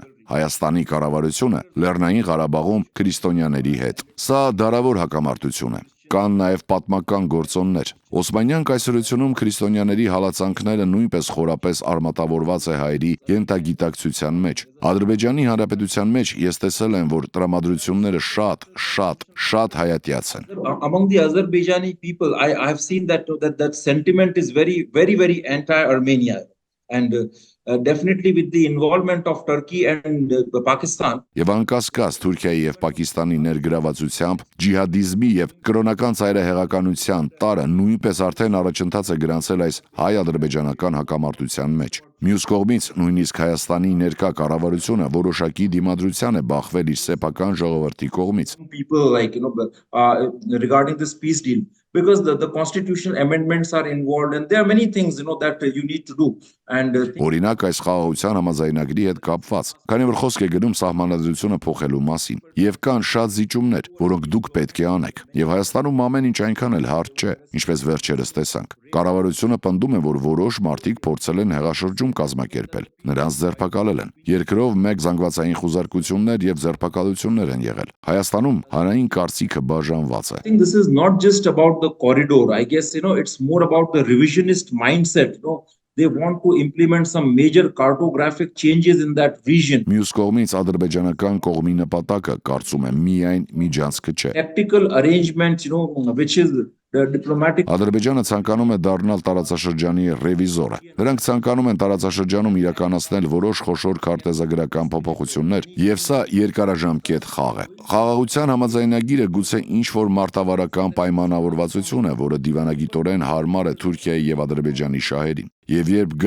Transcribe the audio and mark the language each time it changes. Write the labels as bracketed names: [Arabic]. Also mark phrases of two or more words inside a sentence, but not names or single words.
[Armenian] Հայաստանի կառավարությունը Լեռնային Ղարաբաղում քրիստոնյաների հետ։ Սա դարավոր հակամարտություն է։ Կան նաև պատմական գործոններ։ Օսմանյան կայսրությունում քրիստոնյաների հալածանքները նույնպես խորապես արմատավորված է հայերի ենթագիտակցության մեջ։ Ադրբեջանի Հանրապետության մեջ ես տեսել եմ, որ տրամադրությունները շատ հայատյաց են։ [English] Among the Azerbaijani people, I have seen that sentiment is very anti-Armenia, and definitely with the involvement of Turkey and Pakistan. [Armenian] Եվ անկասկած Թուրքիայի եւ Պակիստանի ներգրավվածությամբ ջիհադիզմի եւ կրոնական ծայրահեղականության տարը նույնպես արդեն առաջընթաց է գրանցել այս հայ-ադրբեջանական հակամարտության մեջ։ Մյուս կողմից նույնիսկ Հայաստանի ներկա կառավարությունը որոշակի դիմադրության է բախվել իր սեփական ժողովրդի կողմից։ [English] People regarding this peace deal, because the constitutional amendments are involved and there are many things that you need to do, and [Armenian] Օրինակ այս խաղաղության համաձայնագրի հետ կապված, քանի որ խոսք է գնում սահմանադրությունը փոխելու մասին, եւ կան շատ զիջումներ, որոնք դուք պետք է անեք, եւ Հայաստանում ամեն ինչ այնքան էլ հարթ չէ, ինչպես վերջերս տեսանք։ Կառավարությունը պնդում է, որ որոշ մարդիկ փորձել են հեղաշրջում կազմակերպել, նրանց ձերբակալել են։ Երկրով մեկ զանգվածային խուզարկություններ եւ ձերբակալություններ են եղել։ Հայաստանում հանրային կարծիքը բաժանված է։ [English] I think this is not just about the corridor. I guess it's more about the revisionist mindset. They want to implement some major cartographic changes in that region. [Armenian] Մյուս կողմից ադրբեջանական կողմի նպատակը կարծում եմ միայն միջանցքը չէ։ [English] Tactical arrangement, which is the diplomatic. [Armenian] Ադրբեջանը ցանկանում է դառնալ տարածաշրջանի ռևիզորը։ Նրանք ցանկանում են տարածաշրջանում իրականացնել որոշ խոշոր քարտեզագրական փոփոխություններ, եւ սա երկարաժամկետ խաղ է։ Խաղաղության համաձայնագիրը գուցե ինչ-որ մարտավարական պայմանավորվածություն է, որը դիվանագիտորեն հարմար է Թուրքիայի եւ Ադրբեջանի շահերին։ Եվ երբ գա